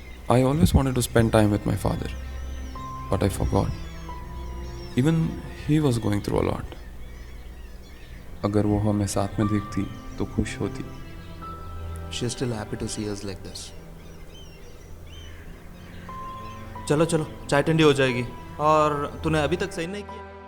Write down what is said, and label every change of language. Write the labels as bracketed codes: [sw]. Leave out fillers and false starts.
[en] I always wanted to spend time with my father, but I forgot. Even he was going through a lot. [hi] अगर वो हमें साथ में देखती तो खुश होती. [en] She is still happy to see us like this. [hi] चलो चलो, चाय ठंडी हो जाएगी. और तूने अभी तक सही नहीं किया.